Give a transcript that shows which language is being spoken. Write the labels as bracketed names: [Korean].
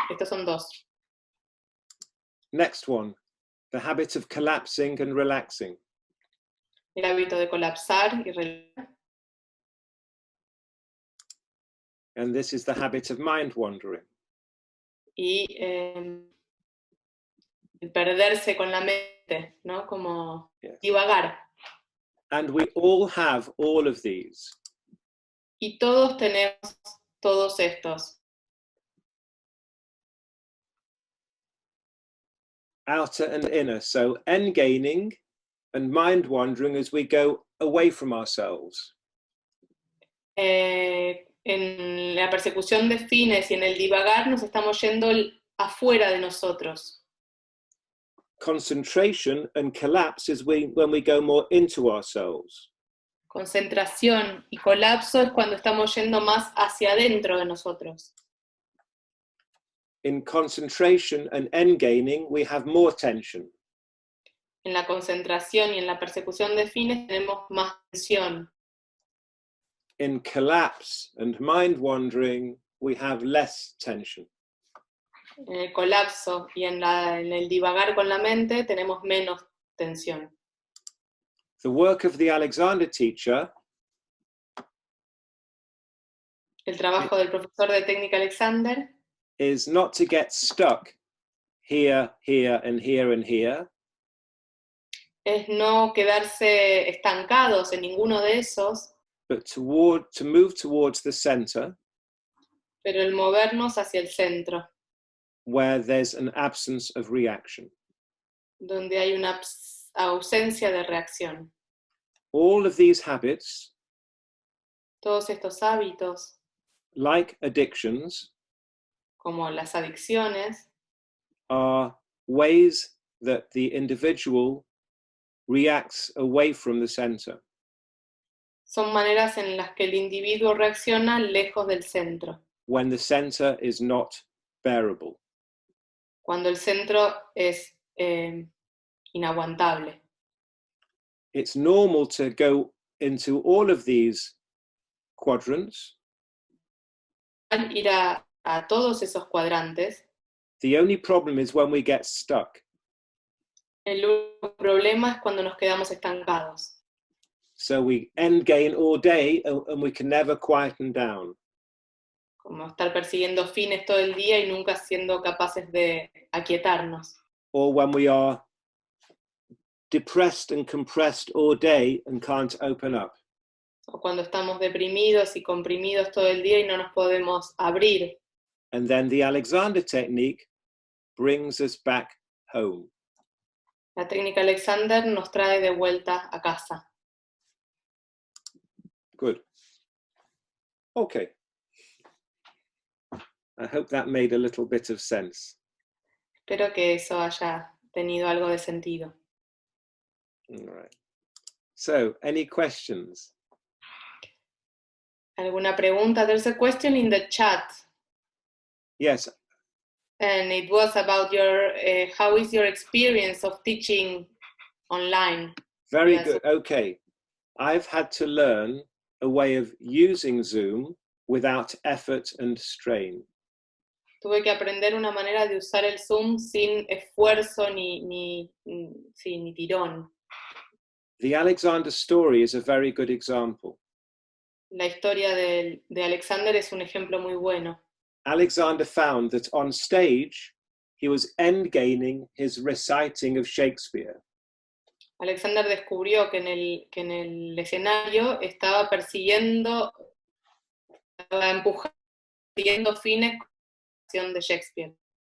[Spanish] Estos son 2. [English] Next one, the habit of collapsing and relaxing. [Spanish] El hábito de colapsar y relajar. [English] And this is the habit of mind wandering. [Spanish] Y el perderse con la mente, ¿no? Como [English] Yes. [Spanish] divagar. [English] And we all have all of these. [Spanish] Y todos tenemos todos estos. [English] Outer and inner. So end gaining and mind wandering as we go away from ourselves. [Spanish] En la persecución de fines y en el divagar nos estamos yendo afuera de nosotros. [English] Concentration and collapse is when we go more into ourselves. [Spanish] Concentración y colapso es cuando estamos yendo más hacia adentro de nosotros. [English] In concentration and end gaining, we have more tension. [Spanish] En la concentración y en la persecución de fines tenemos más tensión. [English] In collapse and mind wandering, we have less tension. [Spanish] En el colapso y en el divagar con la mente tenemos menos tensión. [English] The work of the Alexander teacher [Spanish] El trabajo del profesor de técnica Alexander [English] is not to get stuck here, here, and here, and here, [Spanish] es no quedarse estancados en ninguno de esos, [English] but to move towards the center [Spanish] pero el movernos hacia el centro, [English] where there's an absence of reaction. [Spanish] donde hay una ausencia de reacción. [English] All of these habits, [Spanish] Todos estos hábitos, [English] like addictions, [Spanish] como las adicciones, [English] are ways that the individual reacts away from the center. [Spanish] son maneras en las que el individuo reacciona lejos del centro, [English] When the center is not bearable. [Spanish] cuando el centro es inaguantable. [English] It's normal to go into all of these quadrants. [Spanish] Ir a todos esos cuadrantes. [English] The only problem is when we get stuck. [Spanish] El único problema es cuando nos quedamos estancados. [English] So we end gain all day and we can never quieten down. [Spanish] Como estar persiguiendo fines todo el día y nunca siendo capaces de aquietarnos. [English] Or when we are depressed and compressed all day and can't open up. [Spanish] O cuando estamos deprimidos y comprimidos todo el día y no nos podemos abrir. [English] And then the Alexander technique brings us back home. [Spanish] La técnica Alexander nos trae de vuelta a casa. [English] Good. Okay. I hope that made a little bit of sense. [Spanish] Espero que eso haya tenido algo de sentido. [English] All right. So, any questions? [Spanish] ¿Alguna pregunta? [English] There's a question in the chat. Yes. And it was about your, how is your experience of teaching online? Very Yes. good. Okay. I've had to learn a way of using Zoom without effort and strain. [Spanish] Tuve que aprender una manera de usar el Zoom sin esfuerzo ni tirón. [English] The Alexander story is a very good example. [Spanish] La historia de Alexander es un ejemplo muy bueno. [English] Alexander found that on stage, he was end gaining his reciting of Shakespeare. [Spanish] Alexander descubrió que en el escenario estaba persiguiendo, estaba empujando, persiguiendo fines con la acción de Shakespeare.